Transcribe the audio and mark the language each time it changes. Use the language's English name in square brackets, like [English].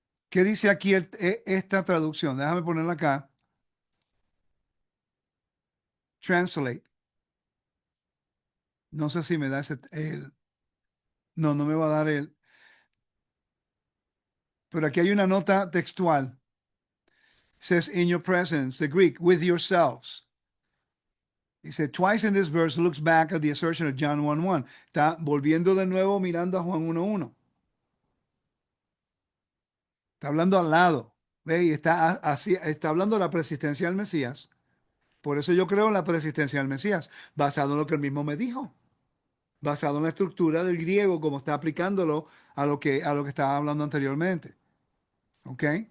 [Spanish] ¿Qué dice aquí esta traducción? Déjame ponerla acá. [English] Translate. [Spanish] No sé si me da no, no me va a dar el. Pero aquí hay una nota textual. [English] Says in your presence, the Greek, with yourselves. He said twice in this verse looks back at the assertion of John 1:1. [Spanish] Está volviendo de nuevo mirando a Juan 1:1. Está hablando al lado. ¿Ve? Y está hablando de la persistencia del Mesías. Por eso yo creo en la persistencia del Mesías, basado en lo que él mismo me dijo, basado en la estructura del griego, como está aplicándolo a lo que estaba hablando anteriormente. ¿Ok?